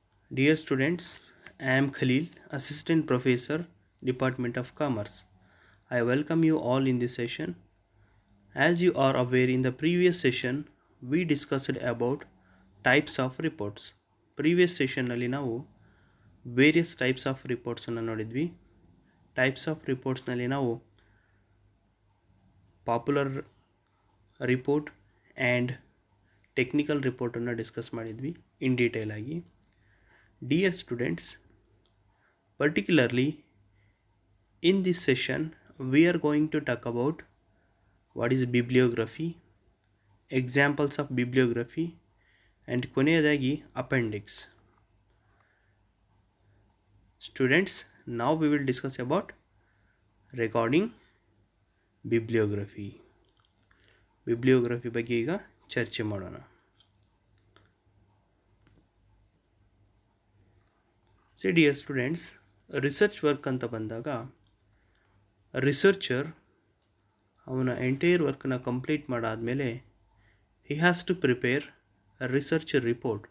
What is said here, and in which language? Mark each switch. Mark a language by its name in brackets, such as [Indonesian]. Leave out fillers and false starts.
[English] Dear students, I am Khalil, Assistant Professor, Department of Commerce. I welcome you all in this session. As you are aware, in the previous session, we discussed about types of reports. [Kannada] Previous session ನಲ್ಲಿ ನಾವು various types of ರಿಪೋರ್ಟ್ಸನ್ನು ನೋಡಿದ್ವಿ. Types of ರಿಪೋರ್ಟ್ಸ್ನಲ್ಲಿ ನಾವು popular report and technical ರಿಪೋರ್ಟನ್ನು discuss ಮಾಡಿದ್ವಿ in detail ಆಗಿ. [English] Dear students, particularly in this session we are going to talk about what is bibliography, examples of bibliography, and ಕೊನೆಯದಾಗಿ appendix. Students, now we will discuss about regarding bibliography. [Kannada] bibliography ಬಗ್ಗೆ ಈಗ ಚರ್ಚೆ ಮಾಡೋಣ. [English] See dear students, [Kannada] research work ಅಂತ ಬಂದಾಗ researcher ಅವನ entire ವರ್ಕನ್ನ complete ಮಾಡಾದಮೇಲೆ [English] He has to prepare research report.